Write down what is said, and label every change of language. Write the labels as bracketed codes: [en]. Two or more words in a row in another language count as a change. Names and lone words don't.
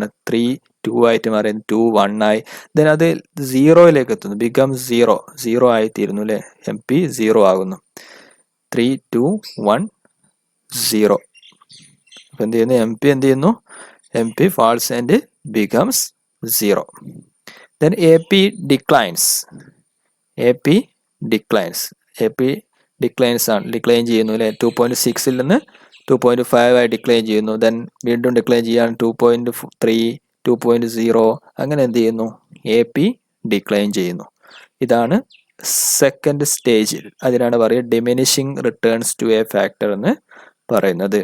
[ml] 3 2 ആയിട്ട് മാറി, 2 1 ആയി. ദെൻ അത് 0യിലേക്ക് എത്തുന്നു. ബിക്കംസ് 0 ആയിത്തീരുന്നു അല്ലേ, MP 0 ആകുന്നു. 3 2 1 0. അപ്പം എന്ത് ചെയ്യുന്നു? MP എന്ത് ചെയ്യുന്നു? [en] MP falls and becomes 0. Then AP declines. AP declines. AP declines [ml] ആണ്, ഡിക്ലൈൻ ചെയ്യുന്നു അല്ലേ. 2.6ൽ നിന്ന് 2.5 ആയി ഡിക്ലൈൻ ചെയ്യുന്നു. ദെൻ വീണ്ടും ഡിക്ലൈൻ ചെയ്യാൻ 2.3, 2.0 അങ്ങനെ എന്ത് ചെയ്യുന്നു, എ പി ഡിക്ലൈൻ ചെയ്യുന്നു. ഇതാണ് [en] second stage. [ml] അതിനാണ് പറയുക [en] diminishing returns to a factor [ml] എന്ന് പറയുന്നത്.